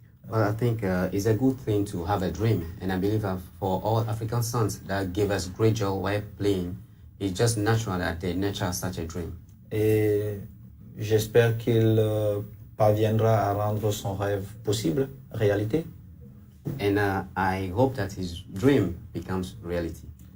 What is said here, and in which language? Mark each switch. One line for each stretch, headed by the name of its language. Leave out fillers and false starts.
English: Well, I think it's a good thing to have a dream, and I believe that for all African sons that give us great joy while playing, it's just natural that they nurture such a dream.
French: Et j'espère qu'il parviendra à rendre son rêve possible, réalité.
English: And I hope that his dream becomes reality.